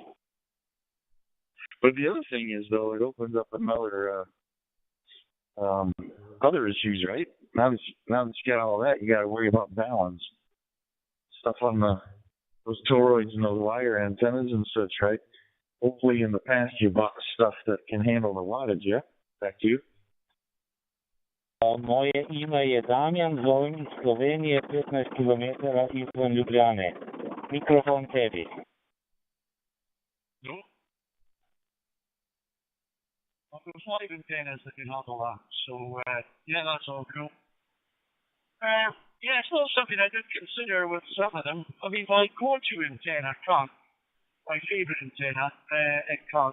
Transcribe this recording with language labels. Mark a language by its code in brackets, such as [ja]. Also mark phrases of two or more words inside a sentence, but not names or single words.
[en] But the other thing is, though, it opens up another other issues, right? Now that you got all that, you got to worry about balance. Stuff on those toroids and those wire antennas and such, right? Hopefully in the past you bought stuff that can handle the wattage, yeah? Back to you. [hr] Moje ime je Damjan, zovem iz Slovenije, 15 km izven Ljubljane. Mikrofon tebi. No? [en] I've got 5 antennas that can handle that, so yeah, that's all cool. Yeah, it's not something I did consider with some of them. I mean, my go-to antenna can't. My favourite antenna, it can't.